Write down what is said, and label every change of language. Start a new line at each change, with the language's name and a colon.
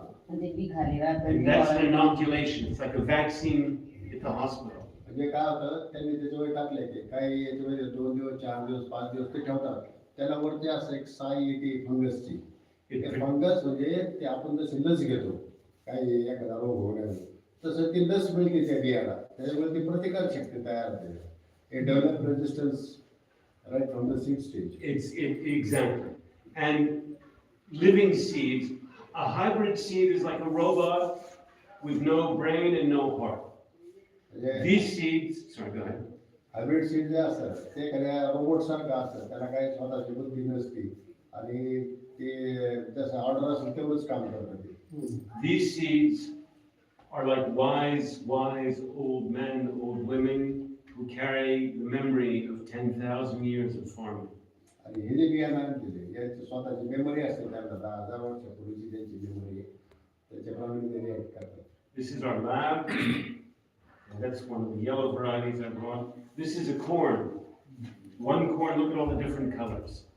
English: And that's an inoculation. It's like a vaccine at the hospital.
Marathi: म्हणजे काय होतं त्यांनी त्याच्यावर टाकले की काही याच्यामध्ये 2 दिवस 4 दिवस 5 दिवस ते ठेवतात. त्याला वरती असं एक साई येते फंगसची. ते फंगस म्हणजे ते आपण जसं लस घेतो काही एखादा रोग होण्यावर तसं ती लस मिळते त्या बियाला त्याच्यामुळे ती प्रतिकार शक्ती तयार होते.
English: It develops resistance right from the seed stage. Exactly. And living seeds, a hybrid seed is like a robot with no brain and no heart. These seeds, sorry, go ahead.
Marathi: Hybrid seed जे असतात ते एखाद्या robot सारखं असतं. त्याला काही स्वतःची बुद्धी नसते आणि ते जसं ऑर्डर असेल तेवढंच काम करतात.
English: These seeds are like wise old men, old women who carry the memory of 10,000 years of farming.
Marathi: आणि हे जे बियाणं दिले याची स्वतःची मेमरी असते त्यांना 10,000 वर्षापूर्वीची त्यांची मेमरी त्याच्याप्रमाणे ते रिॲक्ट करतात.
English: This is our lab. And that's one of the yellow varieties I brought. This is a corn. One corn, look at all the different colors.